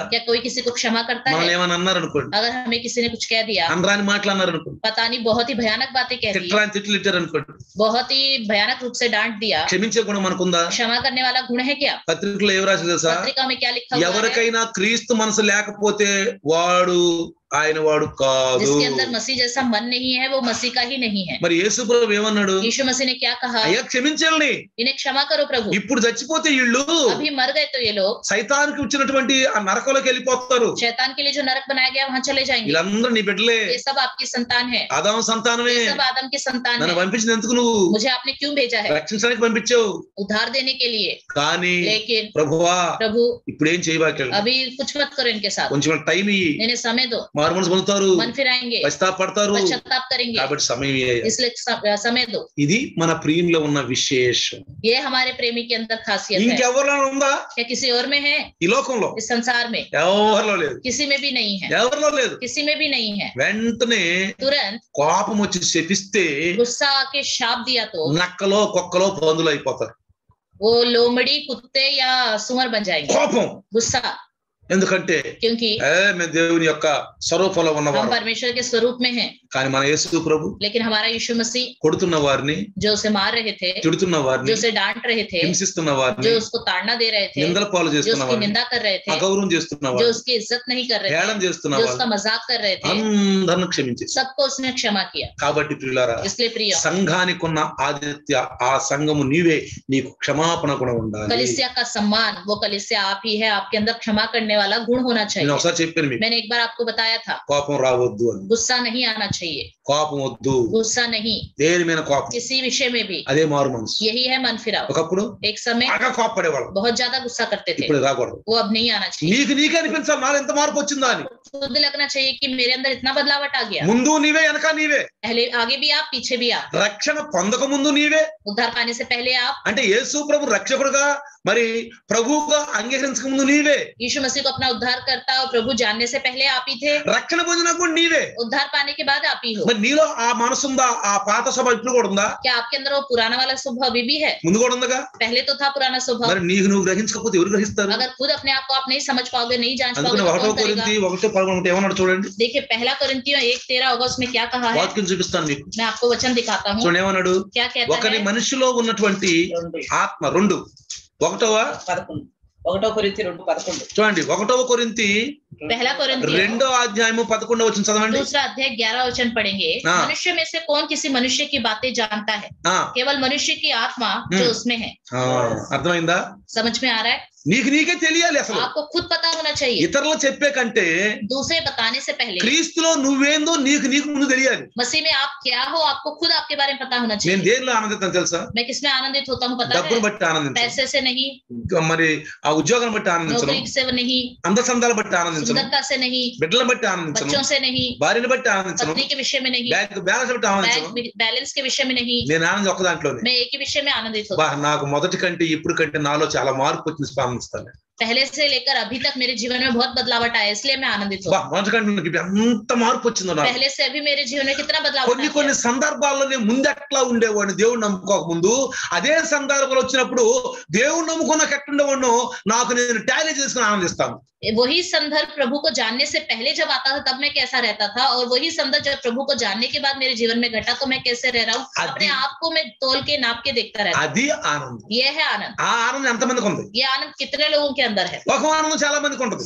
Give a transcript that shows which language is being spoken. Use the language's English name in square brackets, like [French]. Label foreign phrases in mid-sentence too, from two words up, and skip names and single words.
[Hindi] क्या कोई किसी को क्षमा करता [Telugu] మనల్ని [Hindi] है? [Telugu] ఏమన్నా అన్నారు అనుకోండి, [Hindi] अगर हमें किसी ने कुछ कह दिया, [Telugu] అనరాని మాటలు అన్నారు అనుకోండి, [Hindi] पता नहीं बहुत ही भयानक बातें कह दी, [Telugu] తిట్టరాని తిట్లు ఇచ్చారు అనుకోండి, [Hindi] बहुत ही भयानक रूप से डांट दिया, [Telugu] క్షమించే గుణం మనకుందా? [Hindi] क्षमा करने वाला गुण है क्या? [Telugu] పత్రికలో ఏం రాసి తెలుసా, [Hindi] पत्रिका में क्या लिखा हुआ है? [Telugu] ఎవరికైనా క్రీస్తు మనసు లేకపోతే వాడు ఆయన వాడు కాదు. [Hindi] जिसके अंदर मसीह जैसा मन नहीं है वो मसीह का ही नहीं है। [Telugu] మరి యేసు ప్రభు ఏమన్నాడు, [Hindi] यीशु मसीह ने क्या कहा? [Telugu] అయ్యా క్షమించాలని, [Hindi] इन्हें क्षमा करो प्रभु, [Telugu] ఇప్పుడు చచ్చిపోతే వీళ్ళు [Hindi] अभी मर गए तो ये लोग [Telugu] సైతానికి వచ్చినటువంటి ఆ నరకంలోకి వెళ్ళిపోతారు. [Hindi] शैतान के लिए जो नरक बनाया गया वहां चले जाएंगे। [Telugu] వీళ్ళందరూ నీ బిడ్డలే, [Hindi] ये सब आपकी संतान है, [Telugu] ఆదాము సంతానమే. [Hindi] ये सब आदम की संतान [Telugu] నన్ను [Hindi] है। [Telugu] పంపించింది ఎందుకు, నువ్వు [Hindi] मुझे आपने क्यों भेजा है? [Telugu] రక్షించడానికి పంపించావు. [Hindi] उद्धार देने के लिए, [Telugu] కానీ [Hindi] लेकिन [Telugu] ప్రభువా [Hindi] प्रभु [Telugu] ఇప్పుడు ఏం చేయబాక, [Hindi] अभी कुछ मत करो इनके साथ, [Telugu] కొంచెం టైం ఇయ్యి, [Hindi] इन्हें समय दो, [Telugu] మారు మనసు పొందుతారు, [Hindi] मन फिराएंगे, [Telugu] పశ్చాత్తాపడతారు, [Hindi] पश्चाताप करेंगे, [Telugu] కాబట్టి సమయం [Hindi] इसलिए समय दो। [Telugu] ఇది మన ప్రియుల్లో ఉన్న విశేషం। [Hindi] ये हमारे प्रेमी के अंदर खासियत है। [Telugu] ఇంకెవరిలో ఉందా? [Hindi] क्या किसी और में है? [Telugu] ఈ లోకంలో, [Hindi] इस संसार में [Telugu] ఎవరిలో లేదు, [Hindi] किसी में भी नहीं है, [Telugu] ఎవరిలో లేదు, [Hindi] किसी में भी नहीं है। [Telugu] వెంటనే [Hindi] तुरंत [Telugu] కోపం వచ్చి శపిస్తే [Hindi] गुस्सा आके शाप दिया तो [Telugu] నక్కలో కుక్కలో పందులు అయిపోతారు। [Hindi] वो लोमड़ी, कुत्ते या सुअर बन जाएंगे। [Telugu] కోపం, [Hindi] गुस्सा, [Telugu] ఎందుకంటే [Hindi] क्योंकि [Telugu] మేము దేవుని యొక్క స్వరూపంలో [Hindi] हम [Telugu] ఉన్నవారు, [Hindi] परमेश्वर के स्वरूप में हैं। [Telugu] కానీ మన యేసు ప్రభు [Hindi] लेकिन हमारा यीशु मसीह [Telugu] కొడుతున్న వారిని, [Hindi] जो उसे मार रहे थे, [Telugu] తిడుతున్న [Hindi] जो [Telugu] వారిని, [Hindi] उसे डांट रहे थे, [Telugu] హింసిస్తున్న వారిని, [Hindi] जो उसको ताड़ना दे रहे थे, [Telugu] నిందల పాలు [Hindi] जो [Telugu] చేస్తున్న [Hindi] उसकी [Telugu] వారిని, [Hindi] निंदा कर रहे थे, [Telugu] అగౌరవం చేస్తున్న [Hindi] जो [Telugu] వారిని, [Hindi] उसकी इज्जत नहीं कर रहे [Telugu] హేళన [Hindi] थे, [Telugu] చేస్తున్న [Hindi] जो [Telugu] వారిని [Hindi] उसका मजाक कर रहे थे, [Telugu] అందరిని క్షమించేసి, [Hindi] सबको उसने क्षमा किया। [Telugu] కాబట్టి ప్రియులారా, [Hindi] इसलिए प्रिय, [Telugu] సంఘానికి ఉన్న ఆదిత్య ఆ సంఘము నీవే, నీకు క్షమాపణ గుణం ఉండాలి। [Hindi] कलीसिया का सम्मान वो कलीसिया आप ही है, आपके अंदर क्षमा करने वाला गुण होना [Telugu] నేను [Hindi] चाहिए। [Telugu] ఒకసారి చెప్పాను మీకు, [Hindi] मैंने एक बार आपको बताया था, [Telugu] కోపం రావద్దు అని। [Hindi] गुस्सा नहीं आना चाहिए, [Telugu] కోపం వద్దు, [Hindi] गुस्सा नहीं, [Telugu] దేని మీద కోపం, [Hindi] किसी विषय में भी। [Telugu] అదే మారు మనసు। [Hindi] यही है मन फिराव। [Telugu] ఒకప్పుడు [Hindi] एक समय [Telugu] బాగా కోపపడేవాళ్ళం, [Hindi] बहुत ज्यादा गुस्सा करते थे, [Telugu] ఇప్పుడు రాకూడదు। [Hindi] वो अब नहीं आना चाहिए। [Telugu] నీకు నీకే అనిపించాలి నాలో ఎంత మార్పు వచ్చిందా అని। [Hindi] खुद लगना चाहिए कि मेरे अंदर इतना बदलावट आ गया। [Telugu] ముందు నీవే, వెనక నీవే, [Hindi] पहले आगे भी आप, पीछे भी आप। [Telugu] రక్షణ పొందక ముందు నీవే, [Hindi] उद्धार पाने से पहले आप, [Telugu] అంటే యేసు ప్రభు రక్షకుడుగా మరి ప్రభువుగా అంగీకరించక ముందు నీవే, [Hindi] यीशु मसीह को अपना उद्धार करता और प्रभु जानने से पहले आप ही थे, [Telugu] రక్షణ పొందినప్పుడు నీవే। [Hindi] उद्धार पाने के बाद आप ही हो। [Telugu] మరి నీలో ఆ మనసు ఉందా? ఆ పాత స్వభావం ఇప్పుడు కూడా ఉందా? [Hindi] क्या आपके अंदर वो पुराना वाला स्वभाव अभी भी है? [Telugu] ముందు కూడా ఉందిగా। [Hindi] पहले तो था पुराना स्वभाव। [Telugu] మరి నీకు నువ్వు గ్రహించకపోతే ఎవరు గ్రహిస్తారు? [Hindi] अगर खुद अपने आप को आप नहीं समझ पाओगे, नहीं जांच [Telugu] అందుకని [Hindi] पाओगे, तो 1 कौन करेगा? [Telugu] కొరింథీ 1:11 ఏమన్నాడు చూడండి। [Hindi] देखिए पहला कोरिन्थियों 1:13 अगस्त में क्या कहा है, [Telugu] వాక్యం చూపిస్తాను మీకు, [Hindi] मैं आपको वचन दिखाता हूँ। [Telugu] చూడండి ఏమన్నాడు। [Hindi] क्या कहता [Telugu] ఒకరి [Hindi] है? [Telugu] మనిషిలో ఉన్నటువంటి ఆత్మ 2 1 కొరింథీ 2:11 చూడండి। 1 కొరింథీ [Hindi] पहला कोरिन्थियों [Telugu] 2వ అధ్యాయము 11వ వచనం చదవండి। [Hindi] दूसरा अध्याय 11 वचन पढ़ेंगे। मनुष्य में से कौन किसी मनुष्य की बातें जानता है? केवल मनुष्य की आत्मा जो उसमें है। [Telugu] అర్థమైందా? [Hindi] समझ में आ रहा है? [Telugu] నీకు నీకే తెలియాలి అసలు। [Hindi] आपको खुद पता होना चाहिए, [Telugu] ఇతరులు చెప్పే కంటే [Hindi] दूसरे बताने से पहले [Telugu] క్రీస్తులో నువ్వేందో నీకు ముందు తెలియాలి। [Hindi] मसीह में आप क्या हो, आपको खुद आपके बारे में पता होना [Telugu] నేను [Hindi] चाहिए। [Telugu] దేనిలో ఆనందిస్తాను తెలుసా? [Hindi] मैं किसमें आनंदित होता हूँ पता [Telugu] డబ్బును [Hindi] है? [Telugu] బట్టి ఆనందించను, [Hindi] पैसे से नहीं, [Telugu] మరి ఆ ఉద్యోగం బట్టి ఆనందించను, [Hindi] नौकरी से नहीं, [Telugu] అందచందాల బట్టి ఆనందించను, [Hindi] सुंदरता से नहीं, [Telugu] బిడ్డలను బట్టి ఆనందించను, [Hindi] बच्चों से नहीं, [Telugu] భార్యను బట్టి ఆనందించను, [Hindi] पत्नी के विषय में नहीं, [English] bank balance [Telugu] బట్టి ఆనందించను। [Hindi] बैलेंस के विषय में नहीं, [Telugu] నేను ఆనందం ఒక్క దాంట్లోనే। [Hindi] मैं एक ही विषय में आनंदित होता हूँ। [Telugu] నాకు మొదటి కంటే ఇప్పుడు కంటే నాలో చాలా మార్పు వచ్చింది, స్పందిస్తాను। [Hindi] पहले से लेकर अभी तक मेरे जीवन में बहुत बदलावट आया, इसलिए मैं आनंदित हूँ। [Telugu] మొదటి కంటే నాకు ఎంత మార్పు వచ్చిందో నాకు। [Hindi] पहले से अभी मेरे जीवन में कितना बदलाव [Telugu] కొన్ని కొన్ని సందర్భాల్లో నేను ముందెట్లా ఉండేవాడిని దేవుడు నమ్ముకోక ముందు, అదే సందర్భాలు వచ్చినప్పుడు దేవుడు నమ్ముకున్నాక ఎట్లుండేవాడినో నాకు నేను టాలీ చేసుకుని ఆనందిస్తాను। [Hindi] वही संदर्भ प्रभु को जानने से पहले जब आता था तब मैं कैसा रहता था, और वही संदर्भ जब प्रभु को जानने के बाद मेरे जीवन में घटा तो मैं कैसे रह रहा हूँ, अपने आप को मैं तोल के नाप के देखता रहता हूँ। [Telugu] అది ఆనందం। [Hindi] ये है आनंद। [Telugu] ఆ ఆనందం ఎంతమందికి ఉంది? [Hindi] ये आनंद कितने लोगों के अंदर है? [Telugu] ఒక ఆనందం చాలా మందికి ఉంటుంది।